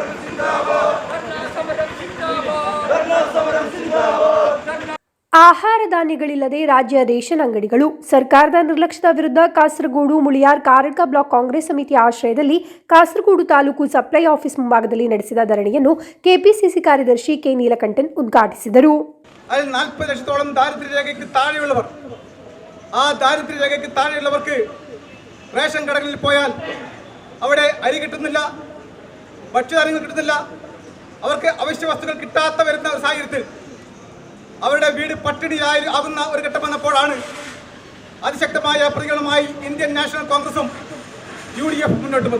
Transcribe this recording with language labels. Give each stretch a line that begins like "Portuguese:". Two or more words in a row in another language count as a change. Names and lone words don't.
Kannada: ಆಹಾರ ಧಾನ್ಯಗಳಿಲ್ಲದೆ ರಾಜ್ಯ ರೇಷನ್ ಅಂಗಡಿಗಳು. ಸರ್ಕಾರದ ನಿರ್ಲಕ್ಷ್ಯದ ವಿರುದ್ಧ ಕಾಸರಗೋಡು ಮುಳಿಯಾರ್ ಕಾರಡ್ಕ ಬ್ಲಾಕ್ ಕಾಂಗ್ರೆಸ್ ಸಮಿತಿಯ ಆಶ್ರಯದಲ್ಲಿ ಕಾಸರಗೋಡು ತಾಲೂಕು
English: supply office
Kannada: ಮುಂಭಾಗದಲ್ಲಿ ನಡೆಸಿದ ಧರಣಿಯನ್ನು ಕೆಪಿಸಿಸಿ ಕಾರ್ಯದರ್ಶಿ ಕೆ ನೀಲಕಂಠನ್ ಉದ್ಘಾಟಿಸಿದರು.
Malayalam: അതിൽ 40 ലക്ഷത്തോളം ദാരിദ്ര്യരേഖയ്ക്ക് താഴെയുള്ളവർ, ആ ദാരിദ്ര്യരേഖയ്ക്ക് താഴെയുള്ളവർക്ക് റേഷൻ കടകളിൽ പോയാൽ അവിടെ അരി കിട്ടുന്നില്ല, ഭക്ഷ്യധാന്യങ്ങൾ കിട്ടുന്നില്ല, അവർക്ക് അവശ്യ വസ്തുക്കൾ കിട്ടാത്ത വരുന്ന ഒരു സാഹചര്യത്തിൽ അവരുടെ വീട് പട്ടിണിയായി ആകുന്ന ഒരു ഘട്ടം വന്നപ്പോഴാണ് അതിശക്തമായ പ്രതികളുമായി ഇന്ത്യൻ നാഷണൽ കോൺഗ്രസും UDF മുന്നോട്ട് വന്നു.